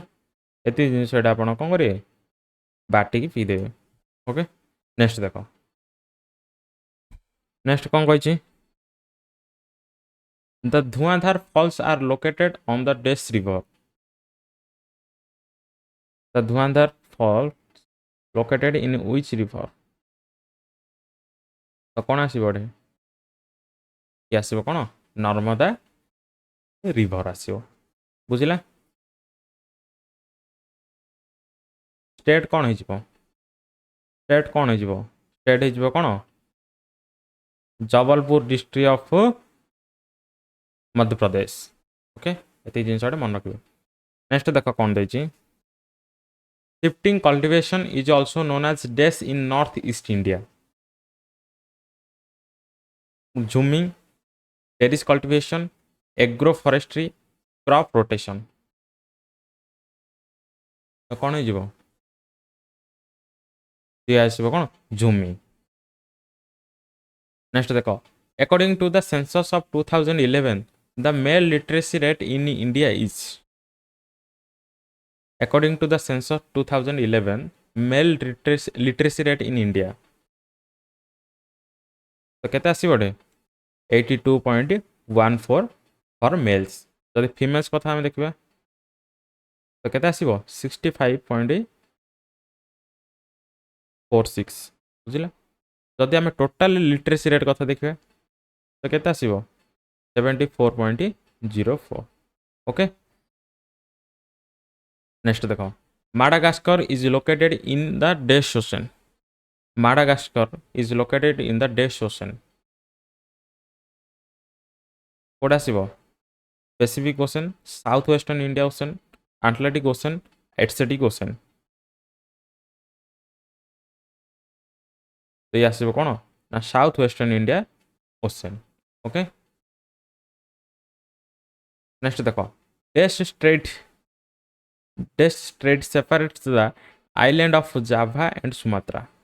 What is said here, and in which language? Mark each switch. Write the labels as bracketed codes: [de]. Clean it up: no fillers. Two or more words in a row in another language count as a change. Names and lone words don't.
[or] ଏତିକି ଜିନିଷ ଏଇଟା ଆପଣ କ'ଣ କରିବେ ବାଟିକି ପିଇଦେବେ। ଓକେ। ନେକ୍ସଟ ଦେଖ, ନେକ୍ସଟ କ'ଣ କହିଛି? [en] The Dhuandhar Falls are located on the dash river. The Dhuandhar Falls located in which river? [or] ତ କ'ଣ ଆସିବ ଏଠି? ଇଏ ଆସିବ କ'ଣ ନର୍ମଦା ରିଭର ଆସିବ। ବୁଝିଲା? ଷ୍ଟେଟ୍ କ'ଣ ହେଇଯିବ? ଷ୍ଟେଟ୍ କ'ଣ ହେଇଯିବ? ଷ୍ଟେଟ୍ ହେଇଯିବ କ'ଣ ଜବଲପୁର [en] district of [or] ମଧ୍ୟପ୍ରଦେଶ। ଓକେ। ଏତିକି ଜିନିଷଟା ମନେ ରଖିବେ। ନେକ୍ସଟ ଦେଖ କ'ଣ ଦେଇଛି। [en] Shifting cultivation is also known as dash in northeast India. Zooming, terrace cultivation, agroforestry, crop rotation. [or] ତ କ'ଣ ହେଇଯିବ? ସିଏ ଆସିବ କ'ଣ zooming। ନେକ୍ସଟ ଦେଖ, [en] according to the census of 2011 the male literacy rate in India is। According to the census 2011 male literacy rate in India [or] ତ କେତେ ଆସିବ ଏଠି? [en] 82.14 for males. [or] ଯଦି ଫିମେଲ୍ସ କଥା ଆମେ ଦେଖିବା ତ କେତେ ଆସିବ? 65.46। ବୁଝିଲା? ଯଦି ଆମେ [en] total literacy rate [or] କଥା ଦେଖିବା ତ କେତେ ଆସିବ? 74.04। ଓକେ। [en] ନେକ୍ସଟ ଦେଖ, Madagascar is located in the dash ocean. Madagascar is located in the dash ocean. [or] କୋଉଟା ଆସିବ? [en] Pacific Ocean, Southwestern India Ocean, Atlantic Ocean, Atlantic Ocean। [or] ତ ଇଏ ଆସିବ କ'ଣ ନା [en] South Western India Ocean. [or] ଓକେ। [en] ନେକ୍ସଟ ଦେଖ, Dash strait separates the island of Java and Sumatra.